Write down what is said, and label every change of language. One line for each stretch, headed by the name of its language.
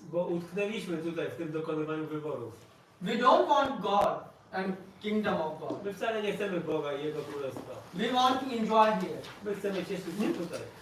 Polish: bo utknęliśmy tutaj w tym dokonywaniu wyborów.
English: We don't want God and kingdom of God.
Polish: My wcale nie chcemy Boga i Jego Królestwa.
English: We want to enjoy here.
Polish: My chcemy cieszyć się tutaj.